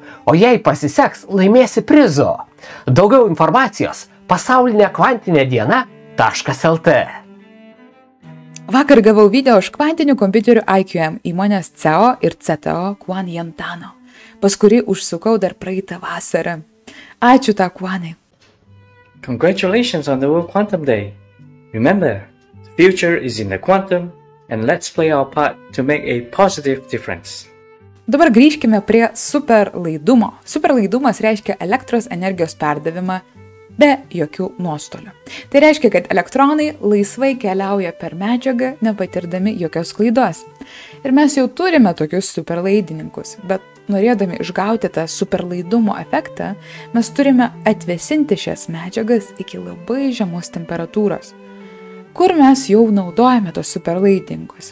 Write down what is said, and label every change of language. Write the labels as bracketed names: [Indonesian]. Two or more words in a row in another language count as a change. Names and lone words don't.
[Lithuanian] O jei pasiseks, laimėsi prizo. Daugiau informacijos pasaulinekvantinediena.lt. Vakar gavau video iš kvantinių kompiuterių IQM įmonės CEO ir CTO Kuan Yantano, pas kurį užsukau dar praeitą vasarą. Ačiū tau, Kuanai. [English] Congratulations on the World Quantum Day. Remember, the future is in the quantum and let's play our part to make a positive difference. [Lithuanian] Dabar grįžkime prie superlaidumo. Superlaidumas reiškia elektros energijos perdavimą be jokių nuostolių. Tai reiškia, kad elektronai laisvai keliauja per medžiagą, nepatirdami jokios klaidos. Ir mes jau turime tokius superlaidininkus, bet norėdami išgauti tą superlaidumo efektą, mes turime atvėsinti šias medžiagas iki labai žemos temperatūros, kur mes jau naudojame tos superlaidininkus.